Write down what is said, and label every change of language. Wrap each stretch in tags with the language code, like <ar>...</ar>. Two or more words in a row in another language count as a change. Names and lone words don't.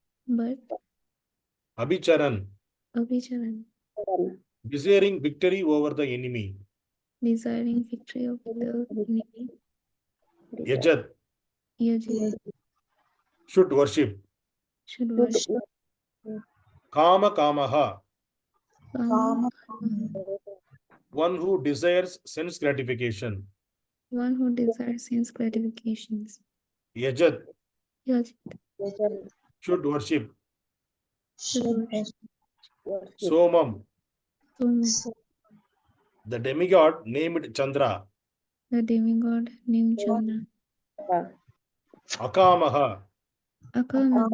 <sa>abhicaran. Abhicaran.</sa> <en>Desiring victory over the enemy. Desiring victory of the enemy.</en> <sa>yajet. Yajet.</sa> <en>Should worship. Should worship.</en> <sa>kāma-kāmaḥ. kāma-kāmaḥ.</sa> <en>One who desires sense gratification. One who desires sense gratifications.</en> <sa>yajet. Yajet.</sa> <en>Should worship. Should worship.</en> <sa>somam. Somam.</sa> <en>The demigod named Candra. The demigod named Candra.</en> <sa>akāmaḥ. akāmaḥ.</sa>